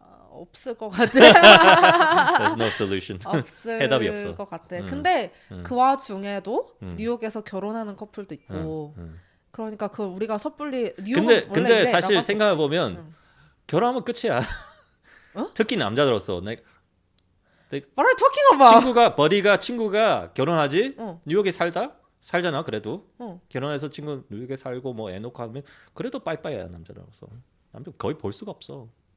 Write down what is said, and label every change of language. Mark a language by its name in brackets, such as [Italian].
[Korean] 없을 것 같아. [English] There's no solution. [Korean] 없을 해답이 없어. 것 같아. 근데 그 와중에도 뉴욕에서 결혼하는 커플도 있고. 그러니까 그 우리가 섣불리 뉴욕은 근데 사실 생각해 보면 결혼하면 끝이야. 특히 남자들로서 [English] What are you talking about? [Korean] 친구가 결혼하지? 뉴욕에 살잖아 그래도. 결혼해서 친구 뉴욕에 살고 뭐 애 놓고 하면 그래도 빠이빠이야 남자로서. 남자 거의 볼 수가 없어.